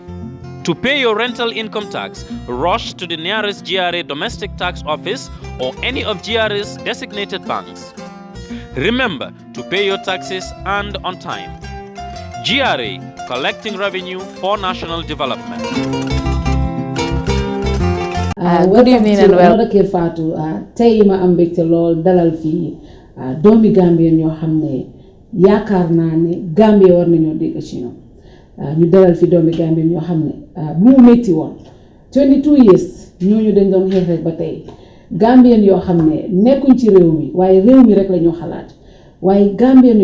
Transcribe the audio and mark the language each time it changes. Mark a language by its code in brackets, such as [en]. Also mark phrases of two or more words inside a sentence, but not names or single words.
[en] To pay your rental income tax, rush to the nearest GRA domestic tax office or any of GRA's designated banks. Remember to pay your taxes and on time. GRA, collecting revenue for national development. Good evening and welcome. [wo] KERR FATOU tey ma am mbégte lool dalal fii doomi Gambien ñoo xam ne yaakaar naa ne Gambie war nañoo dégg ci ñoom ñu dalal fi doomi Gambien ñoo xam ne bu mu métti woon 22 years ñooñu dañ doon xeex rek ba tey Gambien yoo xam ne nekkuñ ci réew mi waaye réew mi rek la ñu xalaat waaye Gambien